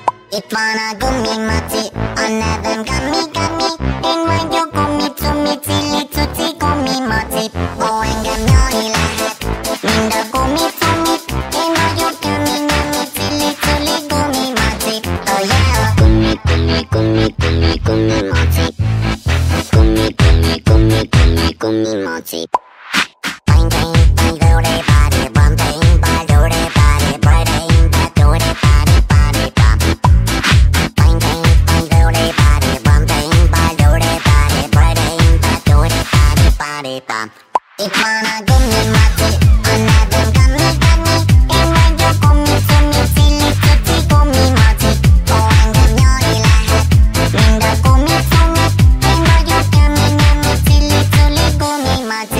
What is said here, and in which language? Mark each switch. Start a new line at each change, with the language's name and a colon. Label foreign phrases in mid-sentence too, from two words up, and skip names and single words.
Hungarian: Itt van a gumimaci, a nevem Gami. Én vagyok gumi, cilli, cuci, gumimaci. Ó, engem nyalni lehet, mind a gumi. Én vagyok Gami, cilli, culi, gumimaci.
English: Oh yeah!
Hungarian: Gumimaci. Gumimaci. Bang, bang, bang, do-de, body, bum, bang, bang, do-de, body, brain, bang, do-de, body, body, bum. Bang, bang, bang, do-de, body, bum, bang, bang, do-de, body, brain, bang, do-de, body, body, bum. Itt van a gumimaci, a nevem Gami. Én vagyok gumi, cilli, cuci, gumimaci. Ó, engem nyalni lehet, mind a gumi. Én vagyok Gami, cilli, culi, gumimaci.